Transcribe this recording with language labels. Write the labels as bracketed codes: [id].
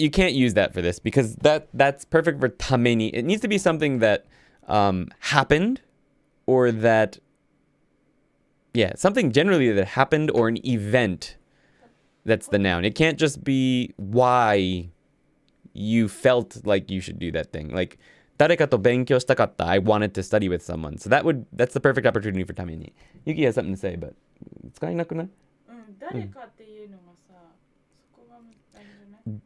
[en] You can't use that for this because that's perfect for ために. It needs to be something that happened or that, yeah, something generally that happened or an event that's the noun. It can't just be why you felt like you should do that thing. [ja] Like, 誰かと勉強したかった. [en] I wanted to study with someone. So that's the perfect opportunity for ために. Yuki has something to say, but [ja] 使えなくない？誰かっていうのがさ、そこがあれじゃない？